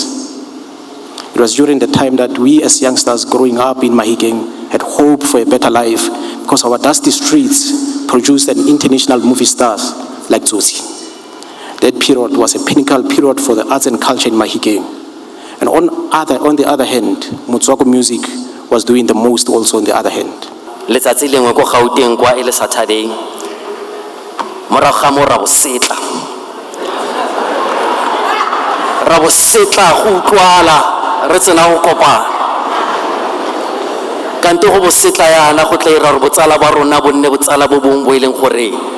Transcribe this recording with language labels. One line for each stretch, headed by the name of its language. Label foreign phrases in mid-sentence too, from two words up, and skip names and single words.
English: It was during the time that we as youngsters growing up in Mahikeng had hope for a better life, because our dusty streets produced an international movie stars like Tsotsi. That period was a pinnacle period for the arts and culture in Mahikeng. And on the other hand, Motswako music was doing the most also on the other hand.
Tswana: Letsatsi lengwe ko Gauteng kwa ele Saturday morago ga mo ra bosetla go utlwala re tsena go kopana kante go bosetla yana go tla ira re botsala ba rona bo nne botsala bo bongwe bo ileng gore